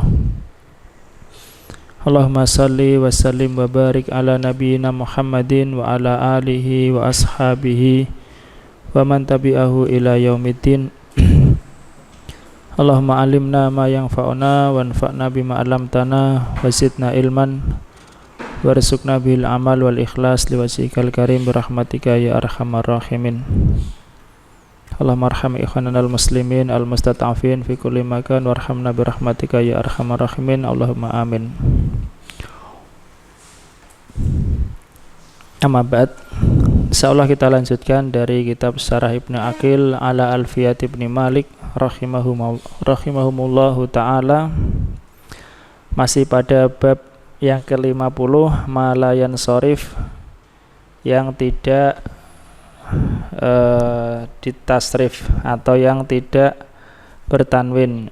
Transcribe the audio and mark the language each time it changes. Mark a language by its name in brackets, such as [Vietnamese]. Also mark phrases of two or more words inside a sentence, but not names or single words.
[Arabic] اللهم صل وسلم وبارك على نبينا محمد وعلى آله وأصحابه ومن تبعه إلى يوم الدين. اللهم علمنا ما ينفعنا وانفعنا بما علمتنا وزدنا علما وارزقنا بالعمل والإخلاص لوجهك الكريم برحمتك يا أرحم الراحمين. اللهم ارحم إخواننا المسلمين المستضعفين في كل مكان وارحمنا برحمتك يا أرحم الراحمين. اللهم آمين. أما بعد. [Indonesian] Insyaallah kita lanjutkan dari kitab Syarah Ibnu Aqil ala Alfiyat Ibnu Malik [Arabic] رحمهم الله تعالى. [Indonesian] Masih pada bab yang ke-50, [Arabic] ما لا ينصرف, [Indonesian] yang tidak ditasrif atau yang tidak bertanwin.